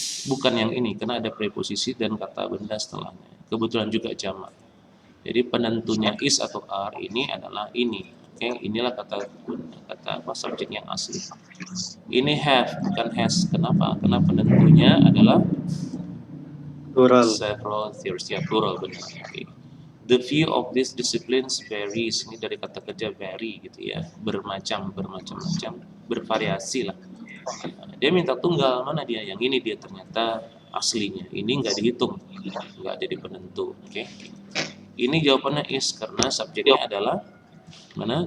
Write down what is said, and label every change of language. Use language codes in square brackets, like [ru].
[id] Bukan yang ini, karena ada preposisi dan kata benda setelahnya. Kebetulan juga jamak. Jadi penentunya is atau are ini adalah ini. Oke, inilah kata apa subjek yang asli. Ini have bukan has. Kenapa? Karena penentunya adalah [en] plural. Several theories, ya plural benar. Okay. The view of these disciplines varies. [id] Ini dari kata kerja vary gitu ya, bermacam-macam, bervariasi lah. Dia minta tunggal, mana dia? Yang ini dia ternyata aslinya. Ini nggak dihitung, nggak jadi penentu. Oke. Ini jawabannya is karena subjeknya adalah mana?